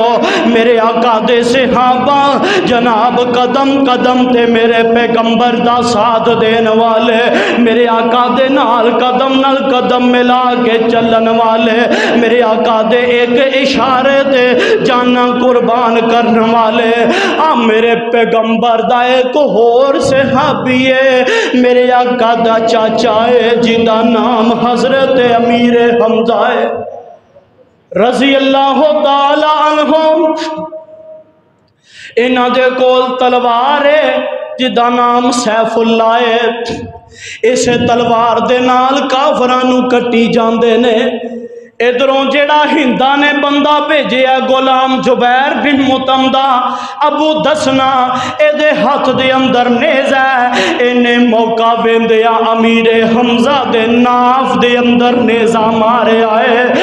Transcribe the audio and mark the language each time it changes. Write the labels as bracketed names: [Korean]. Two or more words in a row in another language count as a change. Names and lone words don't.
[Punjabi] ਮੇਰੇ ਆਕਾ ਦੇ ਸਹਾਬਾ ਜਨਾਬ ਕਦਮ ਕਦਮ ਤੇ ਮੇਰੇ ਪੈਗੰਬਰ ਦਾ ਸਾਥ ਦੇਣ ਵਾਲੇ, ਮੇਰੇ ਆਕਾ ਦੇ ਨਾਲ ਕਦਮ ਮਿਲਾ ਕੇ ਚੱਲਣ ਵਾਲੇ, ਮੇਰੇ ਆਕਾ ਦੇ ਇੱਕ ਇਸ਼ਾਰੇ ਤੇ ਜਾਨਾਂ ਕੁਰਬਾਨ ਕਰਨ ਵਾਲੇ। ਮੇਰੇ ਪੈਗੰਬਰ ਦਾ ਇੱਕ ਹੋਰ ਸਹਾਬੀ ਹੈ, ਮੇਰੇ ਆਕਾ ਦਾ ਚਾਚਾ ਹੈ ਜਿਹਦਾ ਨਾਮ ਹਜ਼ਰਤ ਅਮੀਰ ਹਮਜ਼ਾ ਹੈ [Arabic] رضي الله تعالى عنه. [Punjabi] ਇਨ੍ਹਾਂ ਦੇ ਕੋਲ ਤਲਵਾਰ ਹੈ ਜਿਹਦਾ ਨਾਮ ਸੈਫ਼ੁੱਲਾ ਹੈ। ਇਸ ਤਲਵਾਰ ਦੇ ਨਾਲ ਕਾਫ਼ਰਾਂ ਨੂੰ ਕੱਟੀ ਜਾਂਦੇ ਨੇ। ਇਧਰੋਂ ਜਿਹੜਾ ਹਿੰਦਾ ਨੇ ਬੰਦਾ ਭੇਜਿਆ ਗ਼ੁਲਾਮ ਜੁਬੈਰ ਬਿਨ ਮੁਤਮ ਦਾ ਅਬੂ ਦਸਨਾ ਏਦੇ ਹੱਥ ਦੇ ਅੰਦਰ ਨੇਜ਼ਾ ਹੈ, ਇਨ੍ਹੇਂ ਮੌਕਾ ਵੇਂਦਿਆ ਅਮੀਰ ਹਮਜ਼ਾ ਦੇ ਨਾਫ਼ ਦੇ ਅੰਦਰ ਨੇਜ਼ਾ ਮਾਰੇ ਆਏ।